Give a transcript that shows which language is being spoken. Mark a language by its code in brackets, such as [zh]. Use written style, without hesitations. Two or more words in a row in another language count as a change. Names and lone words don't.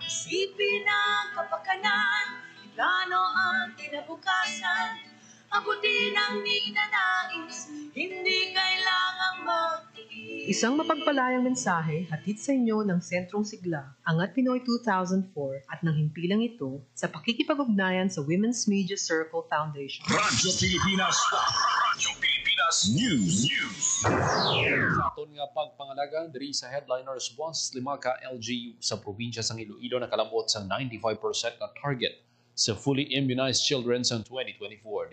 [tl] Isipin ang kapakanan, plano ang kinabukasan, abutin ang ninanais, hindi kailangang magtiis. Isang mapagpalayang mensahe hatid sa inyo ng Sentrong Sigla, Angat Pinoy 2004 at ng himpilang ito sa pakikipag-ugnayan sa Women's Media Circle Foundation. Radyo Pilipinas. Radyo Pilipinas News. [hil] Sa aton nga pagpangalaga diri sa headliners once 5 ka LGU sa probinsya sang Iloilo nakalabot sa 95% na target sa [en] fully immunized children [hil] sa 2024.